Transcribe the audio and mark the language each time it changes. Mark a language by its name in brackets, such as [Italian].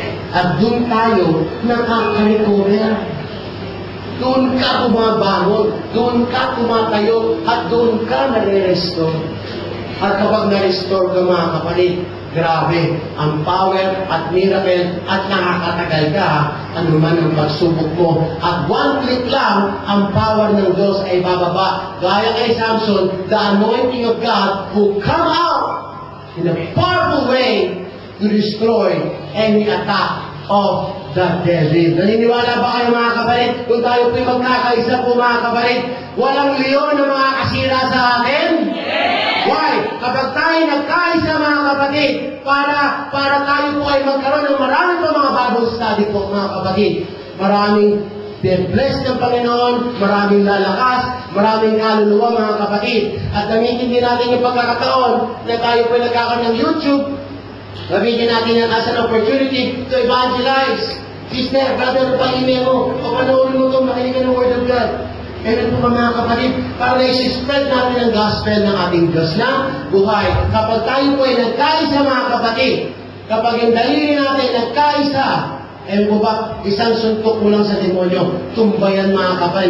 [Filipino] At doon tayo nakaka-recover. Doon ka bumabangon, doon ka tumatayo, at doon ka nare-restore. At kapag na-restore ka mga kapatid, grabe, ang power at miracle at nakakatagal ka, ano man ang pagsubok mo. At [English] one click [Filipino] lang, ang power ng Diyos ay bababa. Gaya kay Samson, [English] the anointing of God will come out in a powerful way to destroy any attack of the devil. [Filipino] Naniniwala ba kayo mga kapatid? Kung tayo po'y magkakaisa po mga kapatid, walang leon na makakasira sa atin? [English] Yes! Why? [Filipino] Kapag tayo nagkaisa mga kapatid, para tayo po ay magkaroon ng maraming po mga Bible study po mga kapatid. Maraming blessed ng Panginoon, maraming lalakas, maraming kaluluwa mga kapatid. At gamitin din natin yung pagkakataon na tayo po'y nagkakaroon ng YouTube. Gamitin natin yan [English] as an opportunity to evangelize. [Filipino] Sister, brother, pa-email mo, o panoorin mo itong makinig ka ng Word of God. Kailan po mga kapatid, para na-spread natin ang gospel ng ating Diyos na buhay. Kapag tayo po ay nagkaisa mga kapatid, kapag yung dalili natin nagkaisa, Ewan ko ba, isang suntok mo lang sa demonyo, tumbayan mga kapal.